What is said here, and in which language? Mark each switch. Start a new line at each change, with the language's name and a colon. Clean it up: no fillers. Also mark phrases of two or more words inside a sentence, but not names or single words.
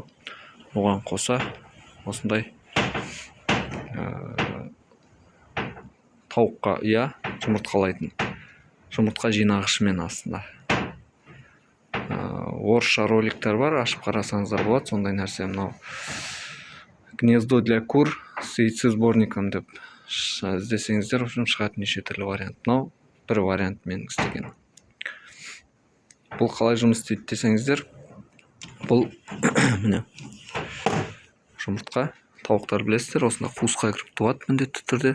Kazakh: Оған қоса осындай тауыққа жұмыртқалайтын жұмыртқа жинағышымен астында. Орысша роликтер бар, ашып қарасаңыздар болады. Сондай нәрсе, мынау
Russian: гнездо для кур с яйцесборником
Kazakh: деп іздесеңіздер,
Russian: в общем,
Kazakh: шығатын неше түрлі вариант. Мынау бір вариант менің істеген. Бұл қалай жұмыс істейді десеңіздер, бұл міне жұмыртқа, тауықтар білесіздер, осында қуысқа кіріп туады міндетті түрде.